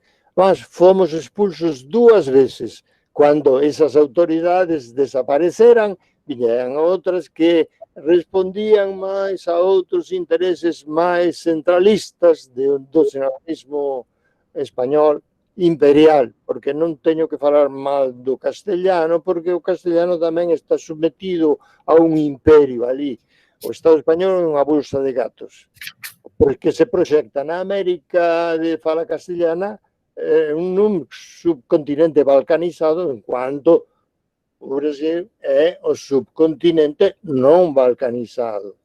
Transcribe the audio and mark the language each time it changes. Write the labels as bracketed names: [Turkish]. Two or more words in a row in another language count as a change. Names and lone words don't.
[Portuguese] Mas fomos expulsos 2 vezes. Quando essas autoridades desapareceram, vieram outras que respondiam mais a outros interesses mais centralistas do nacionalismo espanhol imperial, [Galician] porque non teño que falar mal do castelhano, porque o castelhano tamén está submetido a un imperio ali. O Estado español é unha bolsa de gatos, porque se proxecta na América de fala castellana nun subcontinente balcanizado, en cuanto o Brasil é o subcontinente non balcanizado.